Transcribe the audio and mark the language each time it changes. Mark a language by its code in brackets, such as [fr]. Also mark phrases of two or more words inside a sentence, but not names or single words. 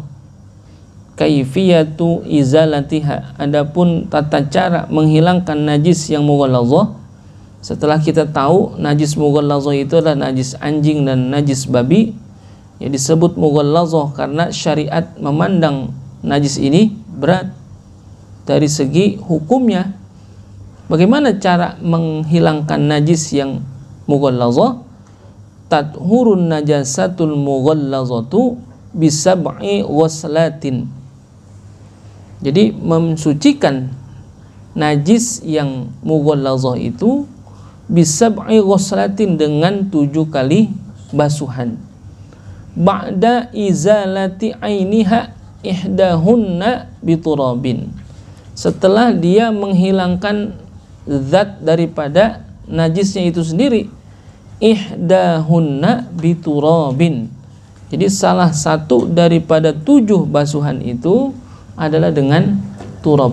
[ar] كيفية إزالتها, [id] adapun tata cara menghilangkan najis yang mughallazah, setelah kita tahu najis mughallazah itu adalah najis anjing dan najis babi, Ya, disebut mughallazah karena syariat memandang najis ini berat dari segi hukumnya. Bagaimana cara menghilangkan najis yang mughallazah? [ar] تطهر النجاسة المغلظة بسبع غسلات. [id] Jadi mensucikan najis yang mughallazah itu [ar] بسبع غسلات [id] dengan 7 kali basuhan. [ar] بعد إزالة عينها إحداهن بتراب. [id] Setelah dia menghilangkan zat daripada najisnya itu sendiri, [ar] إحداهن بتراب. [id] Jadi salah satu daripada 7 basuhan itu adalah dengan turab.